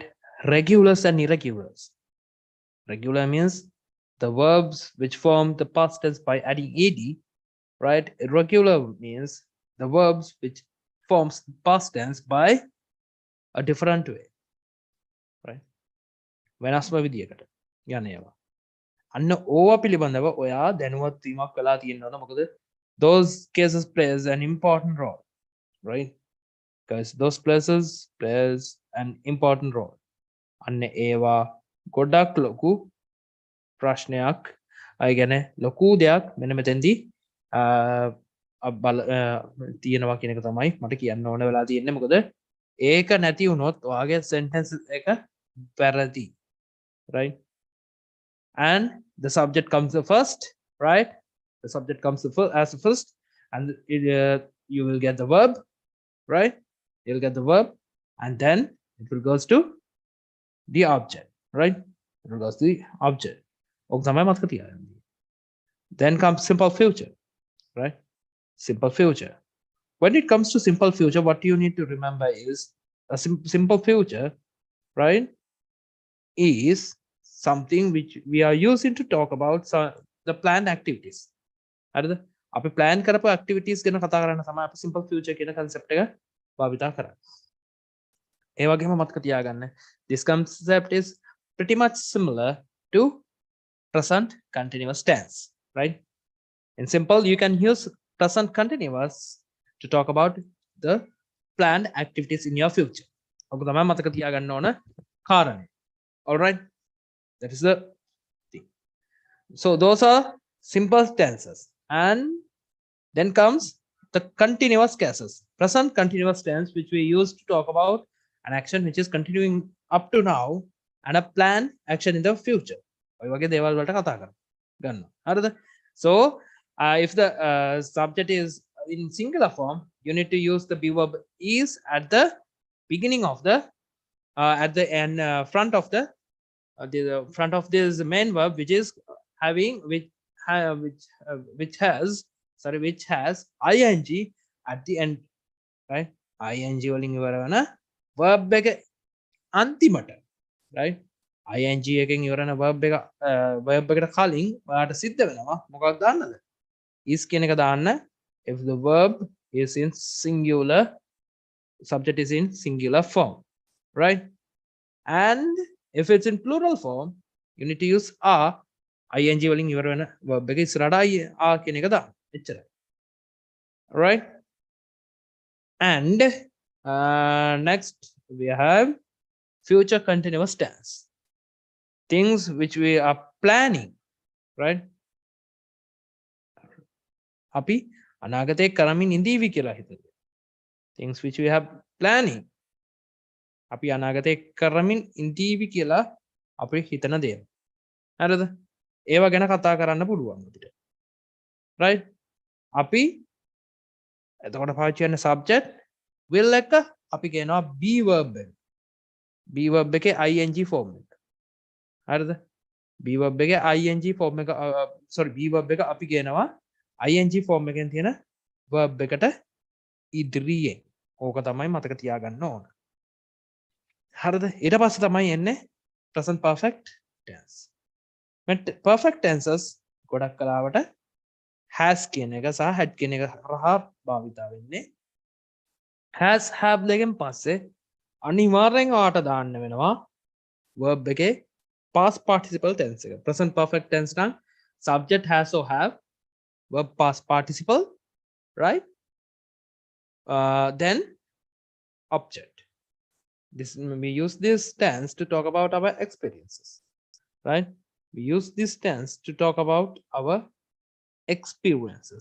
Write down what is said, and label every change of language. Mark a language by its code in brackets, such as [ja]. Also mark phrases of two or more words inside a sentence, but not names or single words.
[en] Regulars and irregulars. Regular means the verbs which form the past tense by adding ed, right? Irregular means the verbs which forms past tense by a different way, right? [si] වෙනස්ම විදියකට යන ඒවා. අන්න ඕවා පිළිබඳව ඔයා දැනුවත් වීමක් කළා තියෙනවා. [en] මොකද those cases plays an important role, right? Because those places plays an important role. [si] අන්න ඒවා ගොඩක් ලොකු ප්‍රශ්නයක්. අය ගැන ලොකු දෙයක් මෙන්න මෙතෙන්දී තියෙනවා කියන එක තමයි මට කියන්න ඕන වෙලා තියෙන්නේ. මොකද ඒක නැති වුණොත් ඔයාගේ sentence එක වැරදි, right? [en] And the subject comes first, right? The subject comes as first, and you will get the verb, right? You'll get the verb, and then it will goes to the object, right? It will goes to the object. Then comes simple future, right? Simple future. When it comes to simple future, what you need to remember is a simple future, right, is something which we are using to talk about the planned activities. [si] හරිද? අපි plan කරපු activities ගැන කතා කරන්න තමයි අපි [en] simple future [si] කියන concept එක භාවිතා කරන්නේ. ඒ වගේම මතක තියාගන්න, [en] this concept is pretty much similar to present continuous tense, right? In simple, you can use present continuous to talk about the planned activities in your future. ඔක තමයි මතක තියාගන්න ඕන කාරණේ. All right? That is the thing. So those are simple tenses, and then comes the continuous cases. Present continuous tense, which we use to talk about an action which is continuing up to now, and a plan action in the future. [si] ඔය වගේ දේවල් වලට කතා ගන්නවා. හරිද? [en] So if the subject is in singular form, you need to use the be verb is at the beginning of the at the end front of the front of this main verb, which is having which has ing at the end, right? [si] ing වලින් ඉවර වෙන verb එක අන්තිමට, right? ing එකෙන් ඉවර වෙන verb එකට කලින් ඔයාලට සිද්ධ වෙනවා මොකක්ද දාන්නද? [en] is [si] කියන එක දාන්න [en] if the verb is in singular, subject is in singular form, right? And if it's in plural form, you need to use are, [si] ing වලින් ඉවර වෙන verb එක ඉස්සරහට are කියන එක දාන්න. එච්චරයි. [en] Right? And next we have future continuous tense. Things which we are planning, right? [si] අපි අනාගතේ කරමින් ඉඳීවි කියලා හිතනවා. [en] Things which we have planning. [si] අපි අනාගතේ කරමින් ඉඳීවි කියලා අපි හිතන දේ. හරිද? ඒව ගැන කතා කරන්න පුළුවන් අපිට. right? අපි එතකොට පාවිච්චි කරන [en] subject will [si] එක අපි කියනවා [en] be verb [si] එක. [en] be verb [si] එකේ [en] ing form [si] එක. හරිද? [en] be verb [si] එකේ [en] ing form [si] එක [en] sorry be verb [si] එක අපි කියනවා [en] ing form [si] එකෙන් තියෙන verb එකට ඉදිරියෙන්. ඕක තමයි මතක තියාගන්න ඕන. හරිද? ඊට පස්සේ තමයි එන්නේ [en] present perfect tense. perfect tenses [si] ගොඩක් කලාවට has කියන එක සහ had කියන එක හරහා භාවිත වෙන්නේ. [en] has have [si] දෙකෙන් පස්සේ අනිවාර්යෙන් ඔයාට දාන්න වෙනවා verb එකේ [en] past participle tense [si] එක. [en] present perfect tense නම් subject has or have, verb past participle, right? Then object. We use this tense to talk about our experiences, right? We use this tense to talk about our experiences.